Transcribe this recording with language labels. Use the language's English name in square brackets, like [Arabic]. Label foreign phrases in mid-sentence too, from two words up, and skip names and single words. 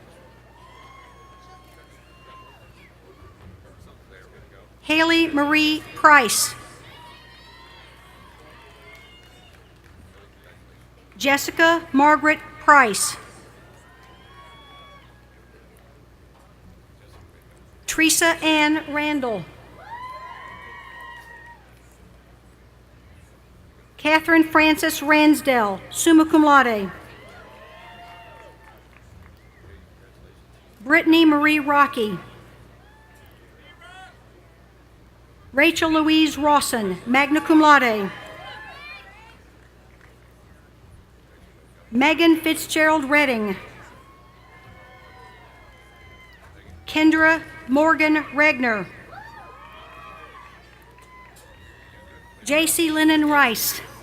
[English] Haley Marie Price. Jessica Margaret Price. Teresa Ann Randall. Catherine Frances Ransdell, [Latin] summa cum laude. [English] Brittany Marie Rocky. Rachel Louise Rawson, [Latin] magna cum laude. [English] Megan Fitzgerald Redding. Kendra Morgan Regner. J.C. Lennon Rice.